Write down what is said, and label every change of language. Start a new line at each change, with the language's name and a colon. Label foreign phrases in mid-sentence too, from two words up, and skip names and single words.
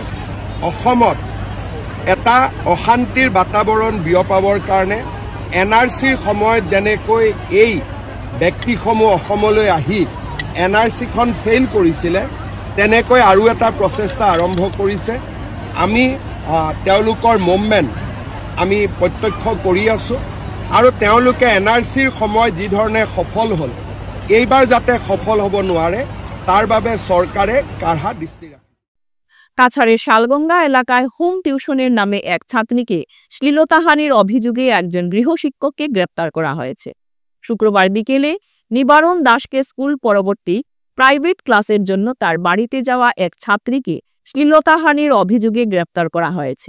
Assamese: অসমত এটা অশান্তিৰ বাতাবৰণ বিয়পাবৰ কাৰণে NRCৰ সময়ত যেনেকৈ এই ব্যক্তিসমূহ অসমলৈ আহি NRCখন ফেইল কৰিছিলে, তেনেকৈ আৰু এটা প্ৰচেষ্টা আৰম্ভ কৰিছে। আমি তেওঁলোকৰ মুভমেণ্ট আমি প্ৰত্যক্ষ কৰি আছোঁ আৰু তেওঁলোকে NRCৰ সময় যি ধৰণে সফল হ'ল, এইবাৰ যাতে সফল হ'ব নোৱাৰে তাৰ বাবে চৰকাৰে কাঢ়া দৃষ্টি ৰাখে।
Bangla: কাছাড়ের শালগঙ্গা এলাকায়
English: home tuition
Bangla: নামে এক ছাত্রীকে শ্লীলতাহানির অভিযোগে একজন গৃহশিক্ষককে গ্রেপ্তার করা হয়েছে। শুক্রবার বিকেলে নিবারণ দাসকে স্কুল পরবর্তী
English: private class
Bangla: জন্য তার বাড়িতে যাওয়া এক ছাত্রীকে শ্লীলতাহানির অভিযোগে গ্রেপ্তার করা হয়েছে।